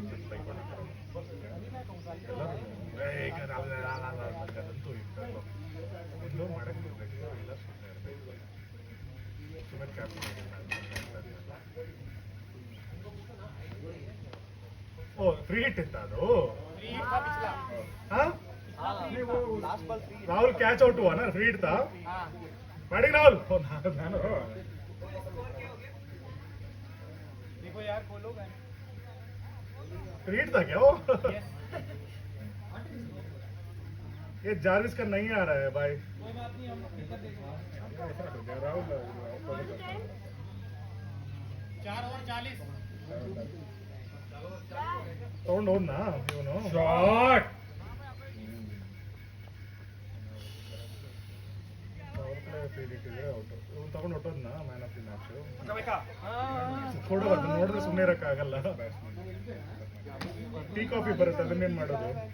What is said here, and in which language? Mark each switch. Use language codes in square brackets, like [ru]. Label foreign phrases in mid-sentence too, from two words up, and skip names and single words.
[kn] ಅದಂತೂ ಇರ್ತಲ್ಲ ಎಲ್ಲೋ ಮಾಡಕ್ಕೆ ಇರ್ಬೇಕು ಎಲ್ಲ ಸುಮ್ಮನೆ ಇರಬೇಕು ಸುಮ್ಮನೆ ಕ್ಯಾಪ್ಟನ್ ಓ [en] free hit [kn] ಇತ್ತ ಅದು [hi] राहुल कैच आउट हुआ ना फ्री हिट था बैटिंग राहुल देखो यार खोलो [en] free hit [hi] था क्या वो ये जार्विस का नहीं आ रहा है भाई राहुल 4 और 40 [kn] ತಗೊಂಡು ಹೋದ್ನಾ ಇವನು ಶಾಟ್ ಇವ್ನು ತಗೊಂಡು ಹೊಟ್ಟೋದ್ನ [en] man of the match [kn] ಕೊಡೋದು ನೋಡಿದ್ರೆ ಸುಮ್ಮನೆ ಇರಕ್ಕಾಗಲ್ಲ [en] tea coffee [kn] ಬರುತ್ತೆ ಅದನ್ನೇನ್ ಮಾಡೋದು